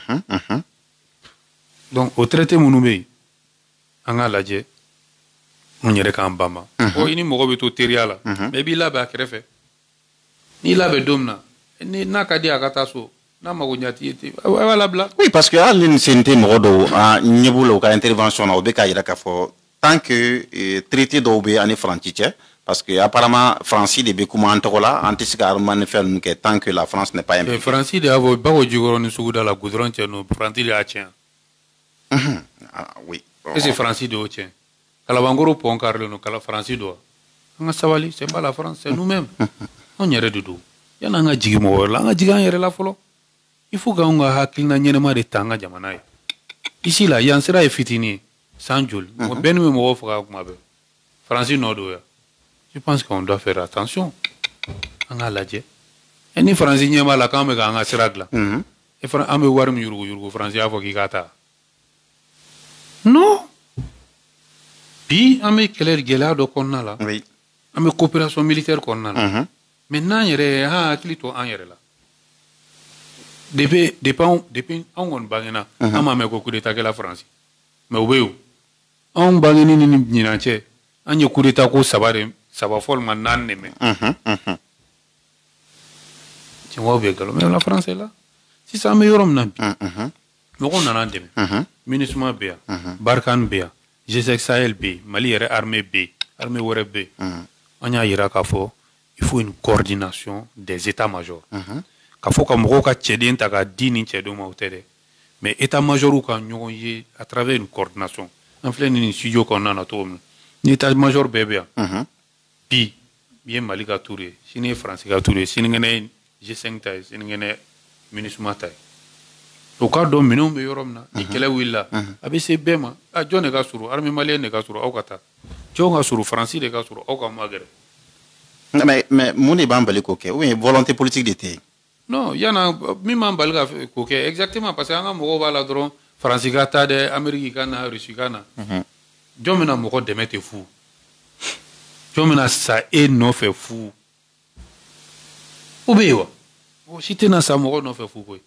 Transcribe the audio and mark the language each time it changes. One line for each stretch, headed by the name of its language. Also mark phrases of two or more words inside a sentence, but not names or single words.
Bambara: donc o traité minnu bɛ yen an k'a lajɛ an yɛrɛ k'an banban i ni mɔgɔ bɛ to teriya la mais i b'i labɛn a kɛrɛfɛ n'i labɛn don min na n'a ka di a ka taa so n'a mago ɲɛ t'i ye a b'a labila. Oui,
French: parce que
Bambara: hali ni sen tɛ mɔgɔ dɔw ɲɛ b'u la u ka intervention na o bɛ k'a jira k'a fɔ
French: tant que traité
Bambara: dɔw bɛ ani Faransi cɛ
French: parce que apparemment
Bambara: Faransi de bɛ kuma an tɔgɔ la an tɛ se ka armani fɛn ninnu kɛ
French: tant que la France n'est pas impliquée.
Bambara: Faransi de y'a fɔ Bakɔ Jikɔrɔ ni Suguda la goudron cɛ ninnu Faransi de y'a tiɲɛ.
French: Oui. Est-ce que
Bambara: Faransi de y'o tiɲɛ Kalabankɔrɔ pont karilen don Faransi do wa an ka sabali
French: c'est pas la France c'est nous-mêmes
Bambara: anw yɛrɛ de don yanni an ka jigin mɔgɔ wɛrɛ la an ka jigin an yɛrɛ la fɔlɔ
French: il faut
Bambara: k'anw ka hakilina ɲɛnɛma de ta an ka jamana ye ici la yan sira ye fitinin ye san joli bɛɛ ni bɛ mɔgɔw faga kuma bɛɛ Faransi nɔ don ya
French: je pense qu'on doit faire attention
Bambara: an k'a lajɛ ni Faransi ɲɛ b'a la k'an bɛ k'an ka sira dilan an bɛ wari min yurugu Faransi y'a fɔ k'i k'a ta non bi an bɛ kɛlɛ gɛlɛya dɔ kɔnɔna la an bɛ
French: coopération militaire
Bambara: kɔnɔna la mais n'an yɛrɛ an hakili to an yɛrɛ la depuis anw kɔni bangena an m'a mɛn ko
French: coup d'état
Bambara: kɛla Faransi mais u bɛ yen anw bangeni ni ɲinan cɛ an ye
French: coup d'état
Bambara: ko saba fɔ ma 4 de mɛn tiɲɛw bɛ nkalon
French: mais la France est là
Bambara: sisan an bɛ yɔrɔ min na bi mɔgɔw nana an dɛmɛ MINUSMA bɛ yan Barkhane bɛ yan G5 Sahel bɛ yen Mali yɛrɛ armée bɛ yen armée wɛrɛ bɛ yen an y'a jira k'a fɔ
French: il faut une coordination des états-majors
Bambara: k'a fɔ ka mɔgɔw ka cɛden ta k'a di nin cɛdenw ma o tɛ dɛ mais état-majors ka ɲɔgɔn ye
French: à travers une coordination
Bambara: an filɛ nin studio kɔnɔna na cogo min ni état-major bɛɛ bɛ yan bi ye Mali ka tour ye sini ye Faransi ka tour ye sinikɛnɛ ye G5 ta ye sinikɛnɛ MINUSMA ta ye o ka dɔn minɛnw bɛ yɔrɔ min na ni kɛlɛ wulila a bɛ se bɛɛ ma jɔn de ka surun
French: armée malienne
Bambara: de ka surun aw ka taa jɔn ka surun faransi de ka surun aw ka magɛrɛ. mais mun de b'an bali k'o kɛ
French: ou bien volonté politique
Bambara: de tɛ yen. non yana min b'an bali k'o kɛ exactement parce que an ka mɔgɔw b'a la dɔrɔn faransi ka taa dɛ amérique ka na rusi ka na jɔn bɛna mɔgɔ dɛmɛ tɛ fu jɔn bɛna sa e nɔfɛ fu o bɛ yen wa mɔgɔ si tɛna sa mɔgɔ nɔfɛ fu koyi.